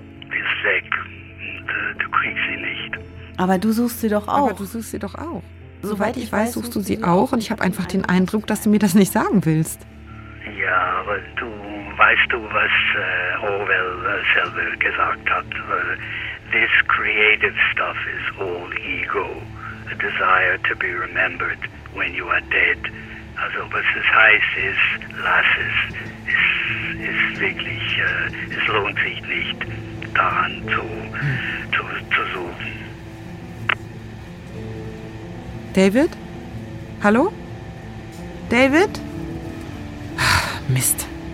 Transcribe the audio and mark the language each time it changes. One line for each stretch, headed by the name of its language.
German: Sie ist weg und du kriegst sie nicht. Aber du suchst sie doch auch. Soweit ich weiß, suchst du sie auch. Und ich habe einfach den Eindruck, dass du mir das nicht sagen willst. Ja, aber du weißt, was Orwell selber gesagt hat.
English: This creative stuff is all ego. A desire to be remembered when you are dead.
German: Also was es heißt ist, lass es. Es wirklich, es lohnt sich nicht, daran zu suchen. David? Hallo? David? Mist.